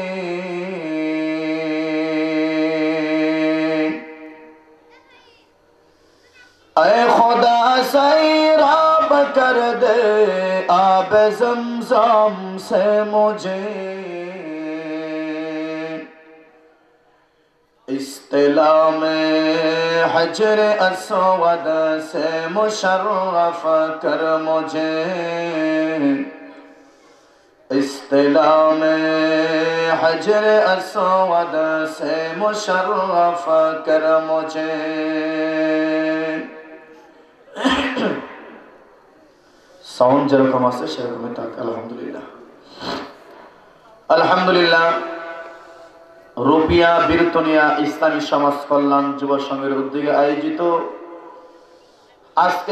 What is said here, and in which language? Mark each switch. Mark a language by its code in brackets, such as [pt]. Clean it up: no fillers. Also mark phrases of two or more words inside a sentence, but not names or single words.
[ur] اے خدا سیراب کر دے آب زمزم سے مجھے اصطلاح میں حجر اسود سے مشرف کر مجھے اصطلاح میں حجر اسود سے مشرف کر مجھے [bn] সাউন্ড যেরকম আছে সেরকমই থাক আলহামদুলিল্লাহ আলহামদুলিল্লাহ রুপিয়া বীরতনিয়া ইসলামী সমাজ কল্যাণ যুব সংঘের উদ্যোগে আয়োজিত আজকের